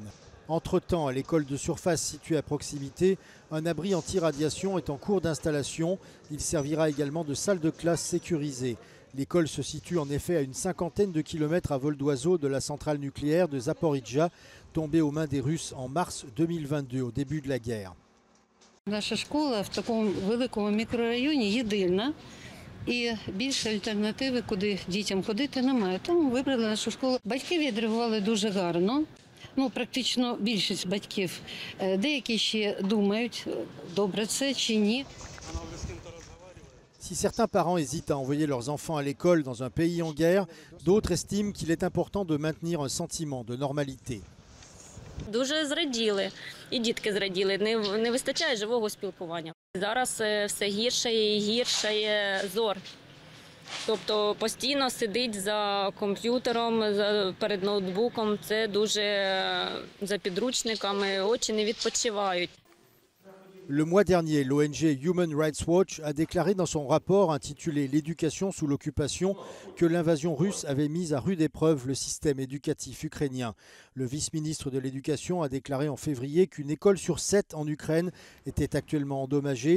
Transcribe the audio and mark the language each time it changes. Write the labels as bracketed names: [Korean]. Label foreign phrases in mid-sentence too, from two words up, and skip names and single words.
[French] Entre-temps, à l'école de surface située à proximité, un abri anti-radiation est en cours d'installation. Il servira également de salle de classe sécurisée. L'école se situe en effet à une 50aine de kilomètres à vol d'oiseau de la centrale nucléaire de Zaporijia, tombée aux mains des Russes en mars 2022, au début de la guerre. [Ukrainian] Наша школа в такому великому мікрорайоні єдина, і більше альтернативи, куди дітям ходити, немає. Тому вибрали нашу школу. Батьки відреагували дуже гарно. Практично більшість батьків. Деякі ще думають, добре це чи ні. [French] Si certains parents hésitent à envoyer leurs enfants à l'école dans un pays en guerre, d'autres estiment qu'il est important de maintenir un sentiment de normalité. [Ukrainian] Дуже зраділи, і дітки зраділи, не вистачає живого спілкування. Зараз все гірше і гірше зор. Тобто постійно сидить за комп'ютером, перед ноутбуком, це дуже за підручниками, очі не відпочивають. [French] Le mois dernier, l'ONG Human Rights Watch a déclaré dans son rapport intitulé « L'éducation sous l'occupation » que l'invasion russe avait mis à rude épreuve le système éducatif ukrainien. Le vice-ministre de l'Éducation a déclaré en février qu'une école sur 7 en Ukraine était actuellement endommagée.